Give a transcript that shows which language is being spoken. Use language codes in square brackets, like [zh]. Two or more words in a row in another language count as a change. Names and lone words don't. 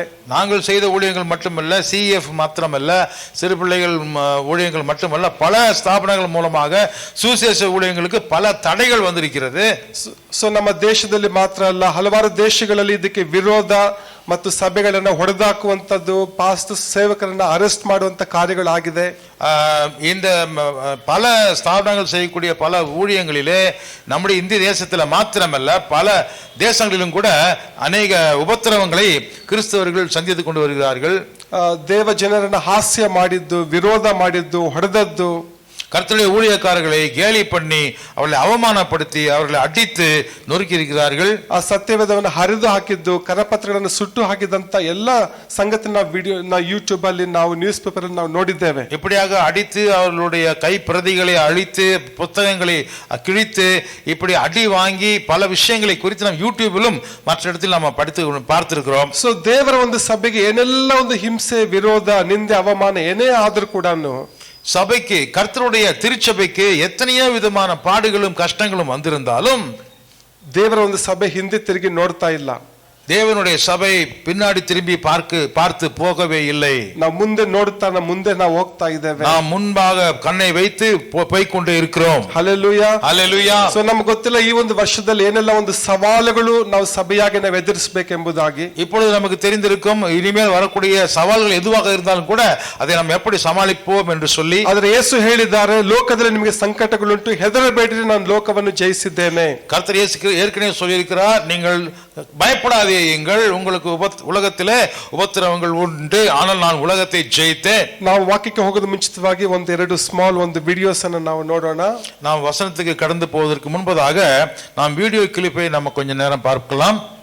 [ta] நாங்கள் செய்த ஊழியங்கள் மட்டுமல்ல, CF மாத்திரமல்ல, சிறு பிள்ளைகள் ஊழியங்கள் மட்டுமல்ல, பல ஸ்தாபனங்கள் மூலமாக சுவிசேஷ ஊழியங்களுக்கு பல தடைகள் வந்திருக்கிறது. [kn] ಸೊ ನಮ್ಮ ದೇಶದಲ್ಲಿ ಮಾತ್ರ ಅಲ್ಲ, ಹಲವಾರು ದೇಶಗಳಲ್ಲಿ ಇದಕ್ಕೆ ವಿರೋಧ ಮತ್ತು ಸಭೆಗಳನ್ನ ಹೊಡೆದಾಕುವಂಥದ್ದು, ಪಾಸ್ಟ್ ಸೇವಕರನ್ನ ಅರೆಸ್ಟ್ ಮಾಡುವಂತ ಕಾರ್ಯಗಳಾಗಿದೆ. [ta] இந்த பல ஸ்தாபனங்கள் செய்யக்கூடிய பல ஊழியங்களிலே நம்முடைய இந்திய தேசத்தில் மாத்திரமல்ல பல தேசங்களிலும் கூட அநேக உபத்திரவங்களை கிறிஸ்தவர்கள் சந்தித்து கொண்டு வருகிறார்கள். [kn] ದೇವ ಜನರನ್ನ ಹಾಸ್ಯ ಮಾಡಿದ್ದು, ವಿರೋಧ ಮಾಡಿದ್ದು, ಹೊಡೆದದ್ದು, [ta] கர்த்தருடைய ஊழியக்காரர்களை கேலி பண்ணி அவர்களை அவமானப்படுத்தி அவர்களை அடித்து நொறுக்கி இருக்கிறார்கள். [kn] ಆ ಸತ್ಯವೇದವನ್ನು ಹರಿದು ಹಾಕಿದ್ದು, ಕರಪತ್ರಗಳನ್ನು ಸುಟ್ಟು ಹಾಕಿದಂತ ಎಲ್ಲ ಸಂಗತಿ ನಾವು ಯೂಟ್ಯೂಬ್ ಅಲ್ಲಿ ನಾವು [en] news paper [kn] ಅಲ್ಲಿ ನಾವು ನೋಡಿದ್ದೇವೆ. [ta] இப்படியாக அடித்து அவர்களுடைய கை பிரதிகளை அழித்து புத்தகங்களை கிழித்து இப்படி அடி வாங்கி பல விஷயங்களை குறித்து நாம் யூடியூபிலும் மற்ற இடத்தில் நாம் பார்த்திருக்கிறோம். [kn] ಸೊ ದೇವರ ಒಂದು ಸಭೆಗೆ ಏನೆಲ್ಲ ಒಂದು ಹಿಂಸೆ, ವಿರೋಧ, ನಿಂದೆ, ಅವಮಾನ ಏನೇ ಆದ್ರೂ ಕೂಡ [ta] சபைக்கு, கர்த்தருடைய திருச்சபைக்கு எத்தனையோ விதமான பாடுகளும் கஷ்டங்களும் வந்திருந்தாலும் [kn] ದೇವರ ಒಂದು ಸಭೆ ಹಿಂದೆ ತಿರುಗಿ ನೋಡ್ತಾ ಇಲ್ಲ. [ta] தேவனுடைய சபை பின்னாடி திரும்பி பார்த்து போகவே இல்லை. [kn] ನಾವು ಮುಂದೆ ಮುಂದೆ ನಾವು ಹೋಗ್ತಾ ಇದ್ದೇವೆ. [ta] நாம் முன்பாக கண்ணை வைத்து போய்க்கொண்டே இருக்கிறோம். [kn] ಹಲ್ಲೆಲೂಯಾ, ಹಲ್ಲೆಲೂಯಾ. ಸೊ ನಮಗೆ ಗೊತ್ತಿಲ್ಲ ಈ ಒಂದು ವರ್ಷದಲ್ಲಿ ಏನೆಲ್ಲ ಒಂದು ಸವಾಲುಗಳು ನಾವು ಸಭೆಯಾಗಿ ನಾವು ಎದುರಿಸಬೇಕೆಂಬುದಾಗಿ. [ta] இப்பொழுது நமக்கு தெரிந்திருக்கும் இனிமேல் வரக்கூடிய சவால்கள் எதுவாக இருந்தாலும் கூட அதை நாம் எப்படி சமாளிப்போம் என்று சொல்லி. [kn] ಆದರೆ ಯೇಸು ಹೇಳಿದ್ದಾರೆ, ಲೋಕದಲ್ಲಿ ನಿಮಗೆ ಸಂಕಟಗಳುಂಟು, ಹೆದರಬೇಡಿರಿ, ನಾನು ಲೋಕವನ್ನು ಜಯಿಸಿದ್ದೇನೆ. [ta] கர்த்தர் இயேசு ஏற்கனவே சொல்லியிருக்கிறார், நீங்கள் பயப்படாதே, உங்களுக்கு உலகத்திலே உபத்திரவங்கள் உண்டு, ஆனால் நான் உலகத்தை ஜெயித்தேன். [kn] ನಾವು ವಾಕ್ಯಕ್ಕೆ ಹೋಗೋದು ಮುಂಚಿತವಾಗಿ ಒಂದೆರಡು ಸ್ಮಾಲ್ ಒಂದು ವಿಡಿಯೋಸ್ ಅನ್ನು ನಾವು ನೋಡೋಣ. [ta] நாம் வசனத்துக்கு கடந்து போவதற்கு முன்பதாக நாம் வீடியோ கிளிப்பை நம்ம கொஞ்ச நேரம் பார்க்கலாம்.